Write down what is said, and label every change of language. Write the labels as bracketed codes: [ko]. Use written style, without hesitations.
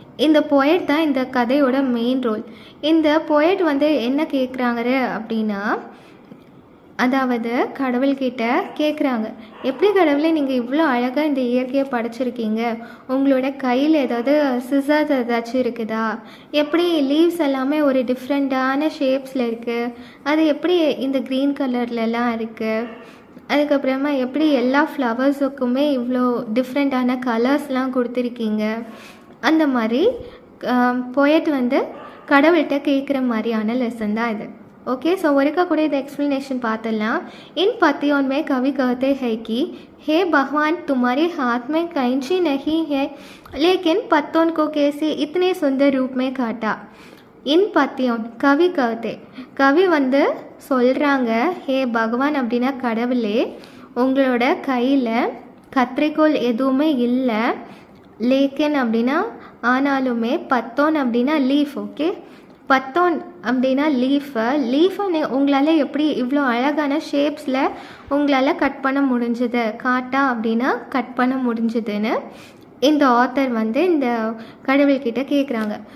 [ta] இந்த போயட் தான் இந்த கதையோட மெயின் ரோல். இந்த போயட் வந்து என்ன கேட்குறாங்க அப்படின்னா, அதாவது கடவுள்கிட்ட கேட்குறாங்க, எப்படி கடவுளே நீங்கள் இவ்வளோ அழகாக இந்த இயற்கையை படைச்சிருக்கீங்க, உங்களோட கையில் ஏதாவது சிசர்ஸ் ஏதாச்சும் இருக்குதா, எப்படி லீவ்ஸ் எல்லாமே ஒரு டிஃப்ரெண்ட்டான ஷேப்ஸில் இருக்குது, அது எப்படி இந்த க்ரீன் கலர்லலாம் இருக்குது, அதுக்கப்புறமா எப்படி எல்லா ஃப்ளவர்ஸுக்குமே இவ்வளோ டிஃப்ரெண்ட்டான கலர்ஸ்லாம் கொடுத்துருக்கீங்க, அந்த மாதிரி போயட் வந்து கடவுள்கிட்ட கேட்குற மாதிரியான லெசன் தான் இது. ओके सो वरिका கூட இந்த एक्सप्लेनेशन பார்த்துடலாம். [hi] इन पतियों में कवि कहते हैं कि हे भगवान तुम्हारे हाथ में कैंची नहीं है, लेकिन पत्तों को कैसे इतने सुंदर रूप में काटा. इन पतियों कवि कहते, कवि [ta] வந்து சொல்கிறாங்க, ஹே பகவான் அப்படின்னா கடவுளே, உங்களோட கையில் கத்திரிக்கோள் எதுவுமே இல்லை, லேக்கின் அப்படின்னா ஆனாலுமே, பத்தோன் அப்படின்னா லீஃப். ஓகே, பத்தோன் அப்படின்னா லீஃபை உங்களால் எப்படி இவ்வளோ அழகான ஷேப்ஸில் உங்களால் கட் பண்ண முடிஞ்சுது, காட்டா அப்படின்னா கட் பண்ண முடிஞ்சுதுன்னு இந்த ஆத்தர் வந்து இந்த கடவுள்கிட்ட கேட்குறாங்க.